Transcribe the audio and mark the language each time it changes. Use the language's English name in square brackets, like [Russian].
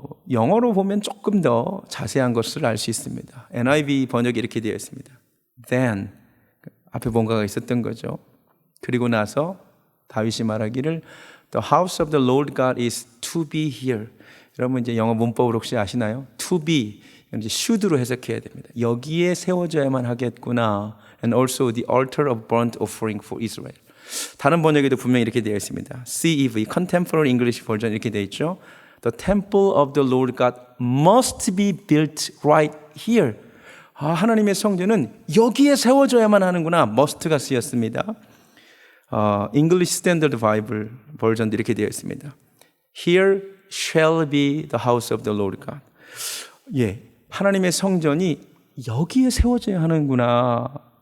[Korean] 영어로 보면 조금 더 자세한 것을 알 수 있습니다. NIV 번역이 이렇게 되어 있습니다. Then 앞에 뭔가가 있었던 거죠. 그리고 나서 다윗이 말하기를 [English] The house of the Lord God is to be here. [Korean] 여러분 이제 영어 문법을 혹시 아시나요? [English] To be [Korean] 이제 should로 해석해야 됩니다. 여기에 세워져야만 하겠구나. [English] And also the altar of burnt offering for Israel. [Korean] 다른 번역에도 분명히 이렇게 되어 있습니다. [English] CEV, Contemporary English Version [Korean] 이렇게 되어 있죠. [English] The temple of the Lord God must be built right here. [Korean] 하나님의 성전은 여기에 세워져야만 하는구나. must가 쓰였습니다. English Standard Bible 버전도 이렇게 되어 있습니다. [English] Here shall be the house of the Lord God. [Korean] 예, 하나님의 성전이 여기에 세워져야 하는구나.